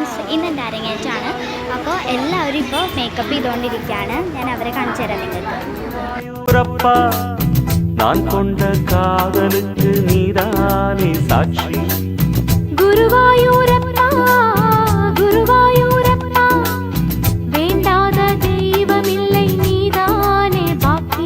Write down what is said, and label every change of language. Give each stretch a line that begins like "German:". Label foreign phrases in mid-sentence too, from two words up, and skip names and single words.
Malayalam: ഇന്നെൻ്റെ അരങ്ങേറ്റാണ്. അപ്പോൾ എല്ലാവരും ഇപ്പോൾ മേക്കപ്പ് ചെയ്തുകൊണ്ടിരിക്കുകയാണ്. ഞാൻ അവരെ കാണിച്ചു തരാം നിങ്ങൾക്ക്.
Tamil: நான் கொண்ட காதலுக்கு நீதானே சாட்சி. குருவாயூரப்பா குருவாயூரப்பா, வேண்டாத தெய்வமில்லை நீதானே பாக்கி.